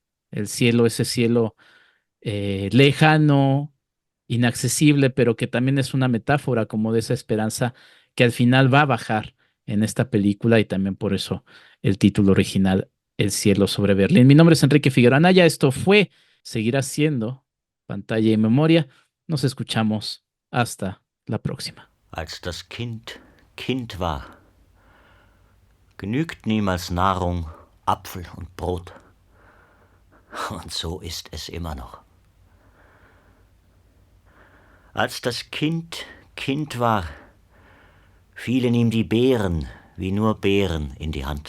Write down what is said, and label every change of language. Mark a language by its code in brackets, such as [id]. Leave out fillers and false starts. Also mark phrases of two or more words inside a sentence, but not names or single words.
[es] El cielo, ese cielo lejano, inaccesible, pero que también es una metáfora como de esa esperanza que al final va a bajar en esta película y también por eso el título original, El cielo sobre Berlín. Mi nombre es Enrique Figueroa Anaya, esto fue, seguirá siendo Pantalla y Memoria. Nos escuchamos hasta la próxima. [de] Als das Kind Kind war, genügten ihm als Nahrung Apfel und Brot. Und so ist es immer noch. Als das Kind Kind war, fielen ihm die Beeren wie nur Beeren in die Hand.